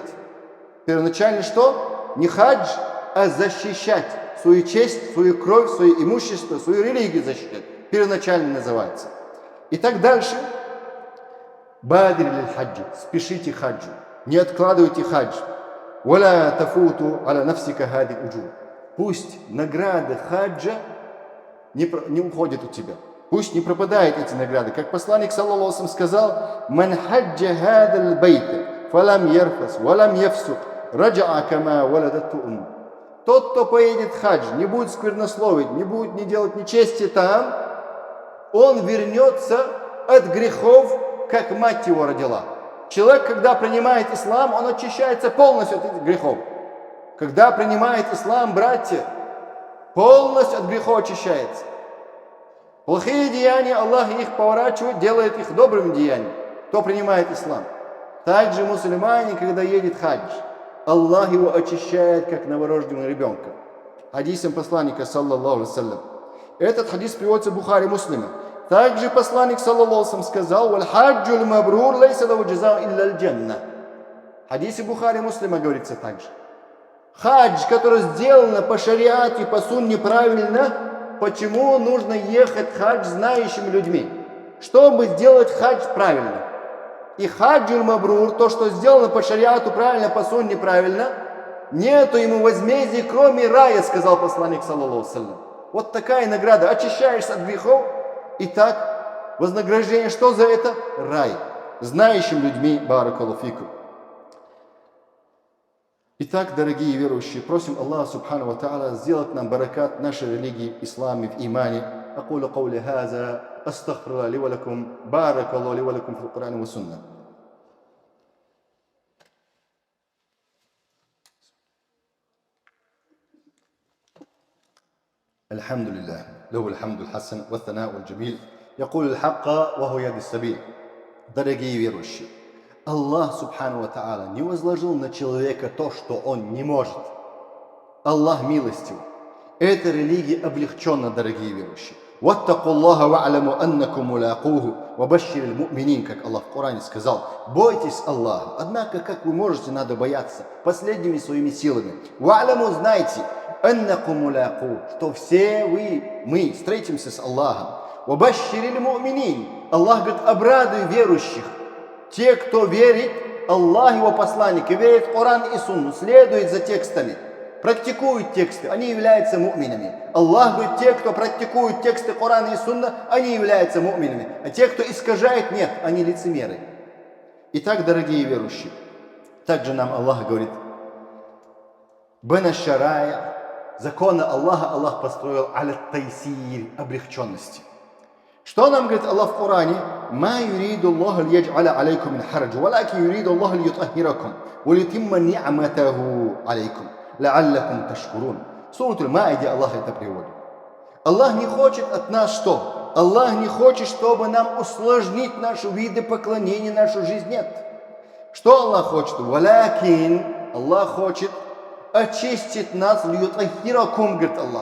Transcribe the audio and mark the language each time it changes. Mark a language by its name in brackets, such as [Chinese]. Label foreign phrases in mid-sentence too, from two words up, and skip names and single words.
[Russian] Первоначально что? Не хадж, а защищать свою честь, свою кровь, свое имущество, свою религию защищать. Первоначально называется. Итак, дальше. [Arabic] بادر للحج. [Russian] Спешите хаджу. Не откладывайте хадж. [Arabic] ولا تفوت على نفسك هذه الأجور. [Russian] Пусть награды хаджа не уходят у тебя. Пусть не пропадают эти награды. Как посланник, [Arabic] صلى الله عليه وسلم, сказал, «من حج هذا البيت فلم يرفث ولم يفسق رجع كما ولدته أم». [Russian] Тот, кто поедет в хадж, не будет сквернословить, не будет не делать нечести там, он вернется от грехов, как мать его родила. Человек, когда принимает ислам, он очищается полностью от этих грехов. Когда принимает ислам, братья, полностью от грехов очищается. Плохие деяния Аллах их поворачивает, делает их добрыми деяниями, кто принимает ислам. Также мусульманин, когда едет в хадж, Аллах его очищает, как новорожденного ребенка. Хадисом посланника, [Arabic] صلى الله عليه وسلم. [Russian] Этот хадис приводится в Бухари Муслиме. Также посланник, [Arabic] صلى الله عليه وسلم, сказал, «والحج المبرور ليس له جزاء إلا الجنة». [Russian] В хадисе Бухари Муслима говорится также. Хадж, который сделан по шариату и по сунне правильно, почему нужно ехать в хадж знающими людьми? Чтобы сделать хадж правильно. И [Arabic] الحج المبرور, [Russian] то, что сделано по шариату правильно, по сунне правильно, нету ему возмездия, кроме рая, сказал посланник, [Arabic] صلى الله عليه وسلم. [Russian] Вот такая награда. Очищаешься от грехов, и так вознаграждение, что за это? Рай. Знающим людьми, [Arabic] بارك الله فيكم. [Russian] Итак, дорогие верующие, просим Аллаха [Arabic] سبحانه وتعالى [Russian] сделать нам баракат нашей религии, исламе, в имане. [Arabic] أقول قولي هذا أستغفر الله لي ولكم بارك الله لي ولكم في القرآن والسنة. الحمد لله له الحمد الحسن والثناء والجميل يقول الحق وهو يهدي السبيل. [Russian] Дорогие верующие, Аллах [Arabic] سبحانه وتعالى [Russian] не возложил на человека то, что он не может. Аллах милостив. Эта религия облегчена, дорогие верующие. [Arabic] وَاتَّقُوا اللَّهَ وَاعْلَمُوا أَنَّكُمْ مُلَاقُوهُ وَبَشِّرِ الْمُؤْمِنِينَ, [Russian] как Аллах в Коране сказал. Бойтесь Аллаха. Однако, как вы можете, надо бояться последними своими силами. [Arabic] وَاعْلَمُوا, знайте, أَنَّكُمْ مُلَاقُوهُ, [Russian] что все мы встретимся с Аллахом. [Arabic] وَبَشِّرِ الْمُؤْمِنِينَ, [Russian] Аллах говорит, обрадуй верующих. Те, кто верит, Аллах его посланник, и верит в Коран и Сунну, следует за текстами, практикуют тексты, они являются му'минами. Аллах говорит, те, кто практикует тексты Корана и Сунна, они являются му'минами. А те, кто искажает, нет, они лицемеры. Итак, дорогие верующие, также нам Аллах говорит, [Arabic] «بنى شرائع», [Russian] законы Аллаха Аллах построил [Arabic] على التيسير, [Russian] облегченности. Что нам говорит Аллах в Коране? [Arabic] «ما يريد الله ليجعل عليكم من حرج ولكن يريد الله ليطهركم وليتم نعمته عليكم لعلكم تشكرون». [Russian] Сура Аль-Маида Аллах это приводит. Аллах не хочет от нас что? Аллах не хочет, чтобы нам усложнить наши виды поклонения, нашу жизнь. Нет. Что Аллах хочет? Валякин, Аллах хочет очистить нас, льютахиракум, говорит Аллах.